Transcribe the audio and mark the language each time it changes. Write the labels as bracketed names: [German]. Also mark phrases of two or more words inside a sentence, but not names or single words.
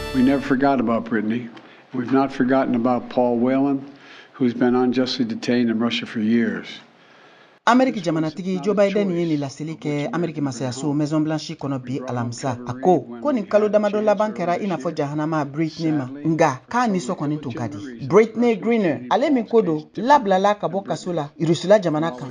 [English] never forgot about Brittney. We've not forgotten about Paul Whelan, who's been unjustly detained in Russia for years. [Bambara] Ameriki Jamanakuntigi Joe Biden ye ni laseli kɛ Ameriki masayaso Maison Blanche kɔnɔ bi alamisa. A ko nin kalo damadɔ laban kɛra i n'a fɔ jahanama Brittney ma. Nga k'a nisɔn kɔni tun ka di. Brittney Griner ale min ko don labilala ka bɔ kaso la Irisila jamana kan.